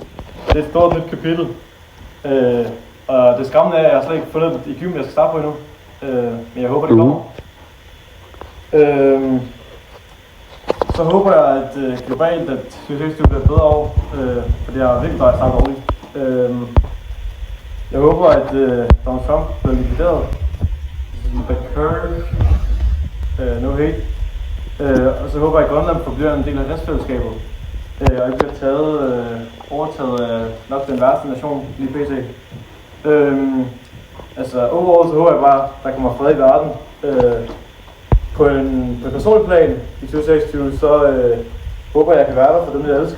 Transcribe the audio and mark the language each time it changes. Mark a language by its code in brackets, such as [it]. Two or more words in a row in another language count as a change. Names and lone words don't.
[da] Det er et stort nyt kapitel. Og det skræmmende er, at jeg slet ikke fundet i gym, jeg skal starte på endnu. Men jeg håber, det kommer. Så håber jeg, at globalt, at 2026 bliver et bedre år. For det er virkelig bare snart dårligt. Jeg håber, at Donald Trump bliver likvideret. [en] The curve. No hate. [da] Og så håber jeg, at Grønland forbliver en del af rigsfællesskabet. Og ikke bliver overtaget af nok den værste nation lige pt. Overall så håber jeg bare, at der kommer fred i verden. På en personlig plan i 2026, så håber jeg, at jeg kan være der for dem, jeg elsker.